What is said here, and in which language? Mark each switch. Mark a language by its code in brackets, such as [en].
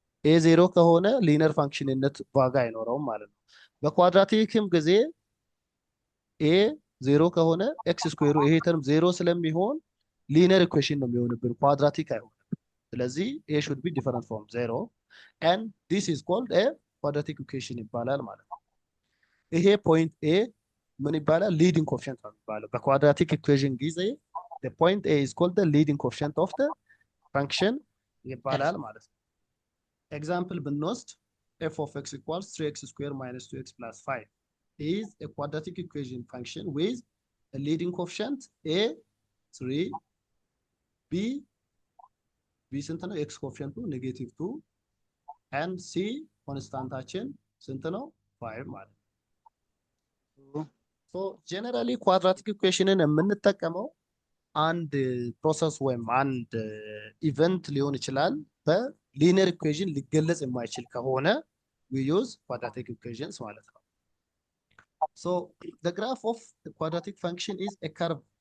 [am] a 0 ከሆነ ሊኒየር ፋንክሽንነት ዋጋ አይኖረውም ማለት ነው። በኳድራቲክም ጊዜ a 0 ከሆነ x ስኩዌሩ ይሄ ተርም 0 ስለሚሆን ሊኒየር ኢኩዌሽን ነው የሚሆንብን፣ ኳድራቲክ አይሆንም። ስለዚህ [en] a should be different from 0 and this is called a quadratic equation [am] ይባላል ማለት ነው። ይሄ ፖይንት a ምን ይባላል? ሊዲንግ ኮኤፊሽንት ነው የሚባለው በኳድራቲክ ኢኩዌሽን ጊዜ [en] the point a is called the leading coefficient of the function [am] ይባላል ማለት ነው። [en] ኤግዛምፕል ብንወስድ f of x equals 3x squared minus 2x plus 5 is a quadratic equation function with a leading coefficient a 3 [am] b ስንት ነው? [en] x coefficient negative 2 and c [am] ኮንስታንታችን ስንት ነው? 5 ማለት ነው። so generally quadratic equationን የምንጠቀመው አንድ ፕሮሰስ ወይም አንድ ኢቨንት ሊሆን ይችላል በሊኒየር ኢኩዌሽን ሊገለጽ የማይችል ከሆነ [en] we use quadratic equations [am] ማለት ነው። [en] so the graph of the quadratic function is a curve